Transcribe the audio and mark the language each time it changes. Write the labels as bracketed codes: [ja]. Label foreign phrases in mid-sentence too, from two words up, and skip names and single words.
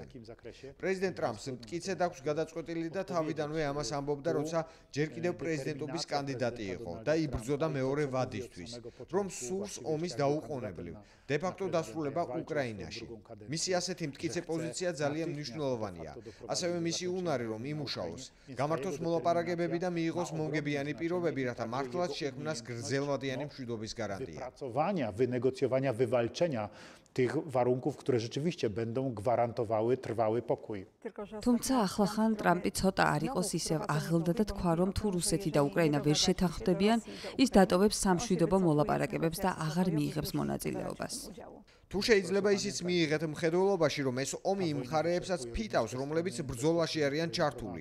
[ka] პრეზიდენტ ტრამპს მტკიცედ აქვს გადაწყვეტილი და თავიდანვე ამას ამბობდა, როცა ჯერ კიდევ პრეზიდენტობის კანდიდატი იყო და იბრძოდა მეორე ვადისთვის, რომ სურს ომის დაუყოვნებლივ, დე-ფაქტო დასრულება უკრაინაში. მისი ასეთი მტკიცე პოზიცია ძალიან მნიშვნელოვანია. ასევე მისი უნარი, რომ იმუშაოს, გამართოს მოლაპარაკებები და მიიღოს მომგებიანი პირობები, რათა მართლაც შექმნას გრძელვადიანი მშვიდობის გარანტია. [pl] Wynegocjowania, wywalczenia tych warunków, które rzeczywiście będą gwarantowały trwały pokój. [ka] თუმცა ახლახან ტრამპი ცოტა არ იყოს ისევ აღელდა და თქვა, რომ თუ რუსეთი და უკრაინა ვერ შეთანხმდებიან, ის დატოვებს სამშვიდობო მოლაპარაკებებს და აღარ მიიღებს მონაწილეობას. თუ შეიძლება ისიც მიიღეთ მხედველობაში, რომ ეს ომი იმ მხარეებსაც ფიტავს, რომლებიც ბრძოლაში არიან ჩართული.